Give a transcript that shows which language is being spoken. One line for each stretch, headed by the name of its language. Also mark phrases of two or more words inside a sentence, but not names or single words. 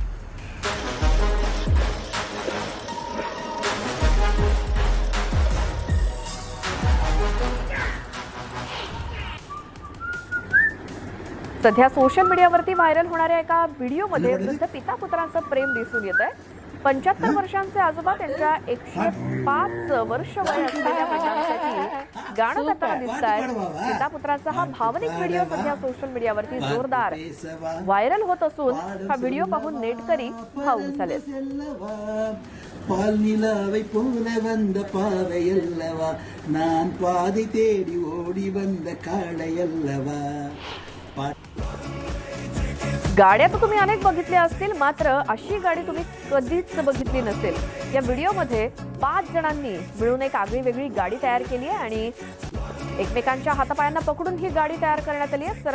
Marathi: सध्या सोशल मीडियावरती व्हायरल होणाऱ्या एका व्हिडिओमध्ये वृद्ध पिता पुत्रांचं प्रेम दिसून येत आहे। 75 वर्षांचे आजोबा त्यांच्या 105 वर्ष वय असलेल्या वडिलांसाठी गाणं गाताना दिसत आहेत। पिता पुत्राचा हा भावनिक व्हिडिओ सध्या सोशल मीडियावरती जोरदार व्हायरल होत असून हा व्हिडिओ पाहून नेटकरी भावूक झालेत।
Tamil: பால் நிலாவை போல வந்த பாவையல்லவா நான் பாதை தேடி ஓடி வந்த காளையல்லवा।
Marathi: गाड्या तर तुम्ही अनेक बघितल्या असतील, मात्र अशी गाडी तुम्ही कधीच बघितली नसेल। या व्हिडिओमध्ये 5 जणांनी मिळून एक आगळीवेगळी गाडी तयार केली आहे आणि एकमेकांच्या हातापायांना पकडून ही गाडी तयार करण्यात आली आहे।